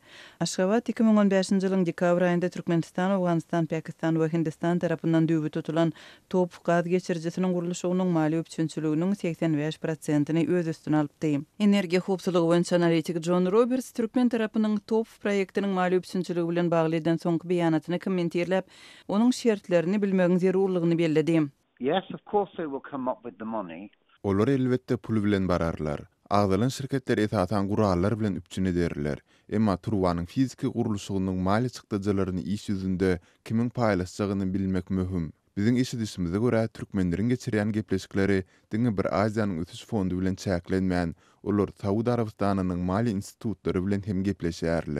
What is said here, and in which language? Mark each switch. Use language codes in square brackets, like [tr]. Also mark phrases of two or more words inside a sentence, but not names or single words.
[tk] Aşgabat 2015-nji ýylyň dekabr aýynda Türkmenistan, Owganystan, Pakistan we Hindistan tarapyndan düýbü tutulan top gaz geçiricisiniň gurulşynyň mali üpçünçiliginiň 85%-ni öz üstüne alypdy. Energiýa howpsuzlygy boýunça analitik John Roberts Türkmen tarapynyň top proýektiniň mali üpçünçiligi bilen bagly eden soňky beýanatyny kommentirlep, onuň şertlerini bilmegiň zerurlygyny bellädi. [en] Yes, of course they will come up with the money. [tk] Olar elbetde pul bilen bararlar. Agdalan şirketler etatan gurallar bilen üpçün ederler. Emma turwanyň fiziki gurulşygynyň mali çykdyjylaryny iş ýüzünde kimiň paýlaşjagyny bilmek möhüm. Biziň eşidişimize görä türkmenleriň geçirýän gepleşikleri diňe bir Aziýanyň ötüş fondu bilen çäklenmän, olar Saudi Arabistanynyň mali institutlary bilen hem gepleşýärler.